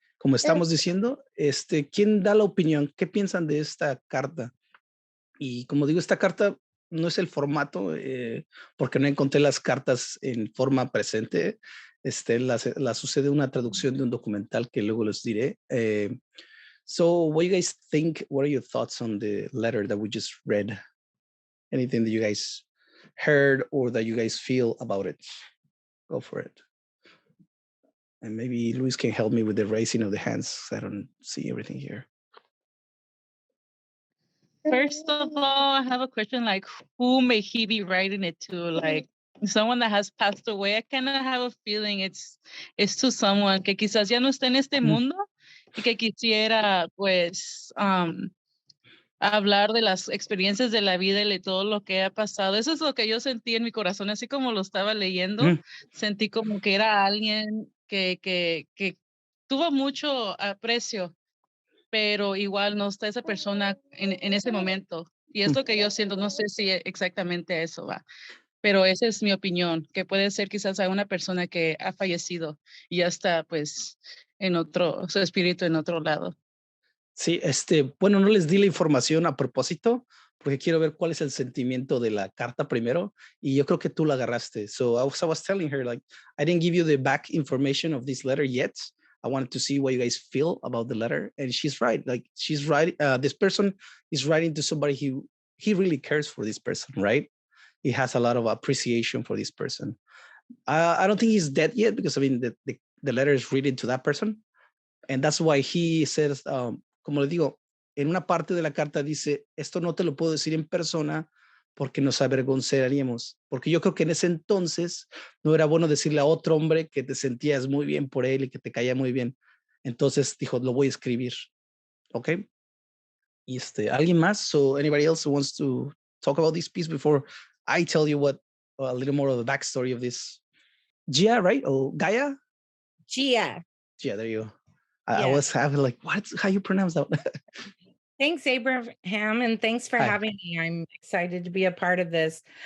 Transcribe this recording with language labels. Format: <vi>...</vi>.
<es>como estamos diciendo, ¿quién da la opinión? ¿Qué piensan de esta carta? Y como digo, esta carta no es el formato, porque no encontré las cartas en forma presente. La sucede una traducción de un documental que luego les diré.</es> <en>So what you guys think? What are your thoughts on the letter that we just read? Anything that you guys heard or that you guys feel about it? Go for it. And maybe Luis can help me with the raising of the hands. I don't see everything here. First of all, I have a question, like, who may he be writing it to? Like, someone that has passed away. I kind of have a feeling it's to someone</en> <es>que quizás ya no está en este mundo y que quisiera, pues, hablar de las experiencias de la vida y de todo lo que ha pasado. Eso es lo que yo sentí en mi corazón, así como lo estaba leyendo. Sentí como que era alguien que tuvo mucho aprecio, pero igual no está esa persona en ese momento. Y es lo que yo siento, no sé si exactamente eso va, pero esa es mi opinión, que puede ser quizás a una persona que ha fallecido y ya está pues en otro, su espíritu en otro lado. Sí, bueno, no les di la información a propósito, porque quiero ver cuál es el sentimiento de la carta primero, y yo creo que tú la agarraste.</es> <en>So I was telling her, like, I didn't give you the back information of this letter yet. I wanted to see what you guys feel about the letter, and she's right. Like, she's right. This person is writing to somebody he really cares for this person, right? He has a lot of appreciation for this person. I don't think he's dead yet, because I mean the letter is written to that person, and that's why he says,</en> <es>como le digo, en una parte de la carta dice, esto no te lo puedo decir en persona porque nos avergonzaríamos, porque yo creo que en ese entonces no era bueno decirle a otro hombre que te sentías muy bien por él y que te caía muy bien. Entonces dijo, lo voy a escribir, ¿ok? Y ¿alguien más?</es> <en>So anybody else who wants to talk about this piece before I tell you what a little more of the backstory of this? Gia, right? Oh, Gaia? Gia. Gia, there you go. I was having like, how you pronounce that? Thanks, Abraham, and thanks for having me. I'm excited to be a part of this.</en>